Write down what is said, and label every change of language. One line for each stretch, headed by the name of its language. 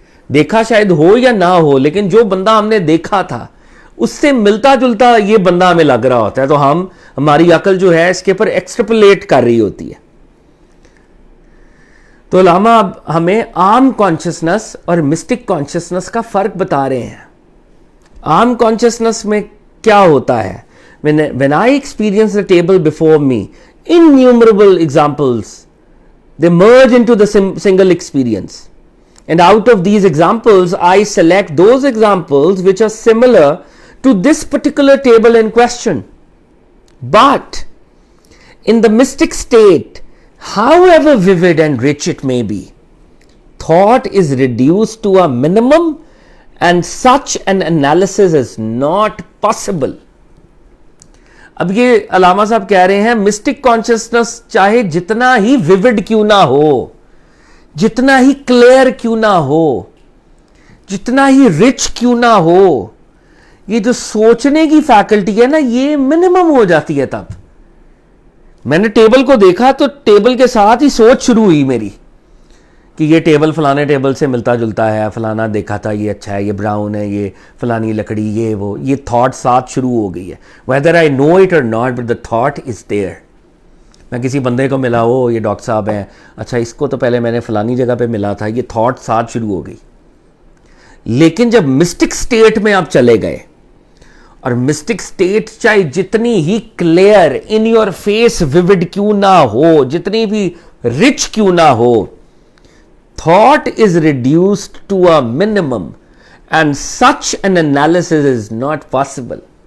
Urdu: دیکھا شاید ہو یا نہ ہو, لیکن جو بندہ ہم نے دیکھا تھا اس سے ملتا جلتا یہ بندہ ہمیں لگ رہا ہوتا ہے, تو ہماری عقل جو ہے اس کے اوپر ایکسٹرپولیٹ کر رہی ہوتی ہے. تو علامہ اب ہمیں عام کانشسنس اور مسٹک کانشسنس کا فرق بتا رہے ہیں. عام کانشسنس میں کیا ہوتا ہے,
English: when I experience the table before me, innumerable examples, they merge into the single experience. And out of these examples, I select those examples which are similar to this particular table in question. But in the mystic state, however vivid and rich it may be, thought is reduced to a minimum and such an analysis is not possible.
Urdu: اب یہ علامہ صاحب کہہ رہے ہیں mystic consciousness چاہے جتنا ہی viewed کیوں نہ ہو, جتنا ہی کلیئر کیوں نہ ہو, جتنا ہی رچ کیوں نہ ہو, یہ جو سوچنے کی فیکلٹی ہے نا یہ منیمم ہو جاتی ہے. تب میں نے ٹیبل کو دیکھا تو ٹیبل کے ساتھ ہی سوچ شروع ہوئی میری کہ یہ ٹیبل فلانے ٹیبل سے ملتا جلتا ہے, فلانا دیکھا تھا یہ اچھا ہے, یہ براؤن ہے, یہ فلانی لکڑی, یہ وہ, یہ تھاٹ ساتھ شروع ہو گئی ہے.
English: whether I know it or not, but the thought is there.
Urdu: میں کسی بندے کو ملا, وہ یہ ڈاکٹر صاحب ہیں, اچھا اس کو تو پہلے میں نے فلانی جگہ پہ ملا تھا, یہ تھاٹ ساتھ شروع ہو گئی. لیکن جب مسٹک سٹیٹ میں آپ چلے گئے, اور مسٹک سٹیٹ چاہے جتنی ہی clear in your face viewed کیوں نہ ہو, جتنی بھی رچ کیوں نہ ہو,
English: thought is reduced to a minimum and such an analysis is not possible.